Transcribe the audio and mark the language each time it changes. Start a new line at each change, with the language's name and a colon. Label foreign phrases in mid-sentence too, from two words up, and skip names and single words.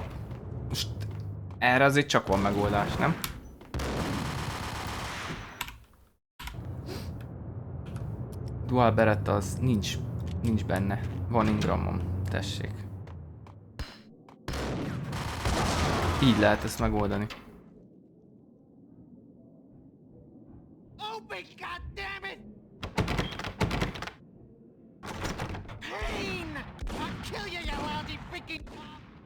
Hungarian: Most erre azért csak van megoldás, nem? Dual Beretta az nincs benne. Van ingramom, tessék. Így lehet ezt megoldani.
English: Open, goddammit! Payne! I'll kill you, you lousy freaking cop!